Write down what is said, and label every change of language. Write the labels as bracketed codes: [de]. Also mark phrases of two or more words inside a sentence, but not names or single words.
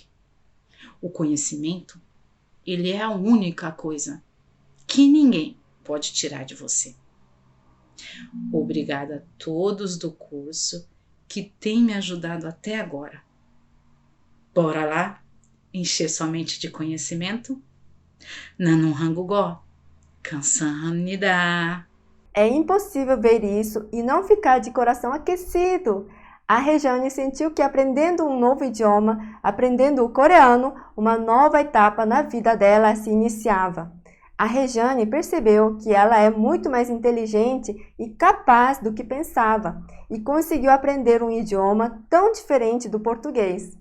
[pt] O conhecimento, ele é a única coisa que ninguém pode tirar de você. Obrigada a todos do curso que têm me ajudado até agora. Bora lá encher sua mente de conhecimento? [ko] Nanum 한국어 감사합니다. [pt] É impossível ver isso e não ficar de coração aquecido. A Rejane sentiu que aprendendo um novo idioma, aprendendo o coreano, uma nova etapa na vida dela se iniciava. A Rejane percebeu que ela é muito mais inteligente e capaz do que pensava e conseguiu aprender um idioma tão diferente do português.